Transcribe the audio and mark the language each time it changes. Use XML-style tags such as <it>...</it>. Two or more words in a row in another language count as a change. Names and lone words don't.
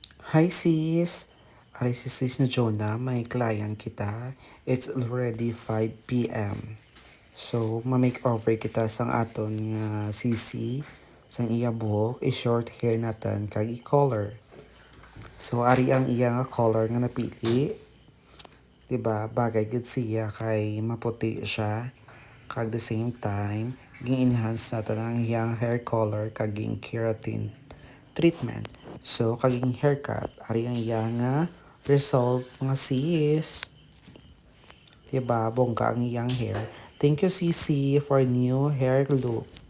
<en>Hi sis!</en> <hil>Aray sis na Jonah, may client kita.</hil> <en>It's already 5 p.m. So,</en> <hil>ma-makeover kita sang aton nga sisi. Sang iya buhok, i-short hair natin kag i-color. So, ari ang iya nga color nga napili. Diba? Bagay gud siya kay maputi siya. Kag</hil> <en>the same time,</en> <hil>ging-enhance natin ang iyang</hil> <en>hair color</en> <hil>kag ging</hil> <en>keratin treatment.</en> <hil>So, kaging haircut, ari ang iya nga result nga sis. Diba? Bongga ang iyang hair.</hil> <en>Thank you, Sisi, for new hair look.</en>